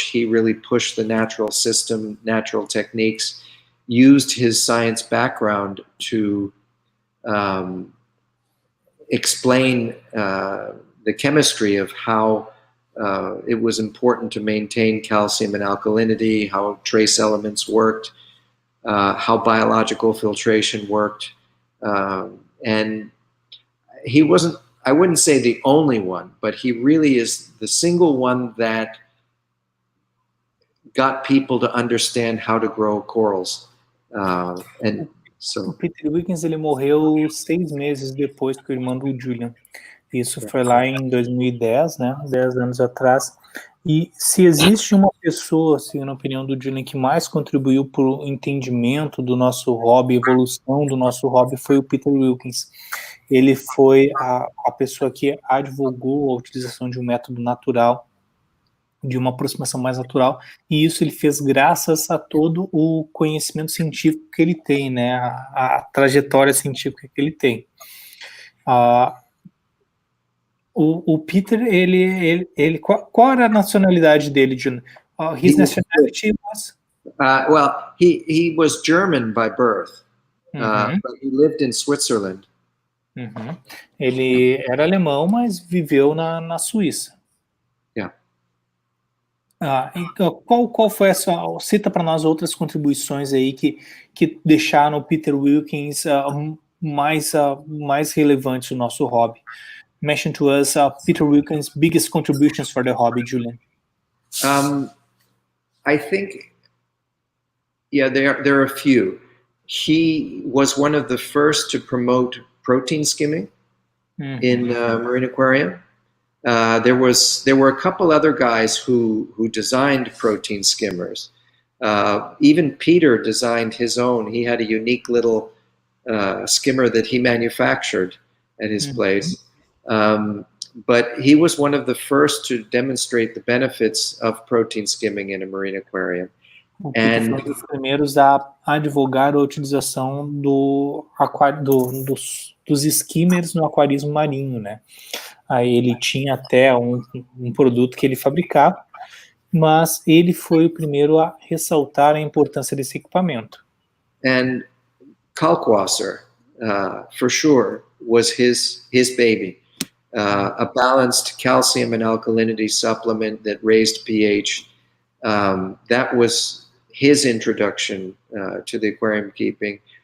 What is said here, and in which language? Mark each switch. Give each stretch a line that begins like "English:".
English: He really pushed the natural system, natural techniques, used his science background to explain the chemistry of how it was important to maintain calcium and alkalinity, how trace elements worked, how biological filtration worked. And he wasn't, I wouldn't say the only one, but he really is the single one that got people to understand how to grow corals. And so,
Portuguese: o Peter Wilkins, ele morreu 6 meses depois que o irmão do Julian. Isso foi lá em 2010, né? 10 anos atrás. E se existe uma pessoa, assim, na opinião do Julian, que mais contribuiu para o entendimento do nosso hobby, evolução do nosso hobby, foi o Peter Wilkins. Ele foi a pessoa que advogou a utilização de um método natural, de uma aproximação mais natural, e isso ele fez graças a todo o conhecimento científico que ele tem, né, a trajetória científica que ele tem. O Peter, qual era a nacionalidade dele, Jun?
English: His nationality was? Well, he was German by birth, but he lived in Switzerland.
Portuguese: Ele era alemão, mas viveu na Suíça.
English: Yeah.
Portuguese: Então, qual foi essa? Cita para nós outras contribuições aí que deixaram o Peter Wilkins mais relevante no nosso hobby.
English: Mention to us Peter Wilkins' biggest contributions for the hobby, Julian. I think, yeah, there are a few. He was one of the first to promote protein skimming in marine aquarium. There were a couple other guys who designed protein skimmers. Even Peter designed his own. He had a unique little skimmer that he manufactured at his place. But he was one of the first to demonstrate the benefits of protein skimming in a marine aquarium.
Portuguese: O Peter foi um dos primeiros a advogar a utilização dos skimmers no aquarismo marinho, né? Aí ele tinha até um produto que ele fabricava, mas ele foi o primeiro a ressaltar a importância desse equipamento.
English: And Kalkwasser, for sure, was his baby. A balanced calcium and alkalinity supplement that raised pH. That was his introduction to the aquarium keeping.